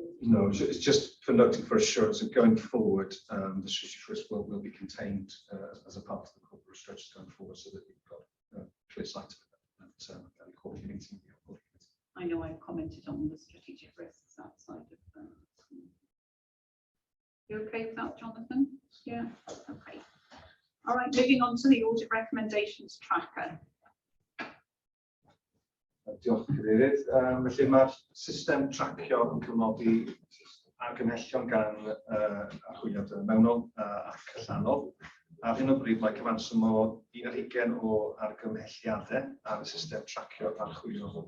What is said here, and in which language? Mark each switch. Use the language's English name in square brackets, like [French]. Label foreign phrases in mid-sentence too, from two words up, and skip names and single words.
[English] No, it's just for noting for assurance that going forward, the strategic risk will be contained as a part of the corporate risk register going forward, so that we've got clear sight of it at the quarterly meeting. I know I've commented on the strategic risks outside of that. You okay with that, Jonathan? Yeah, okay. All right, moving on to the audit recommendations tracker. [Welsh] Diolch Cadeirydd. Felly mae'r system tracio yn cofnodi argymhellion gan archwiliad mewnol ac allanol. Ar hyn o bryd mae cyfanswm o 11 o argymhelliadau ar y system tracio archwilio.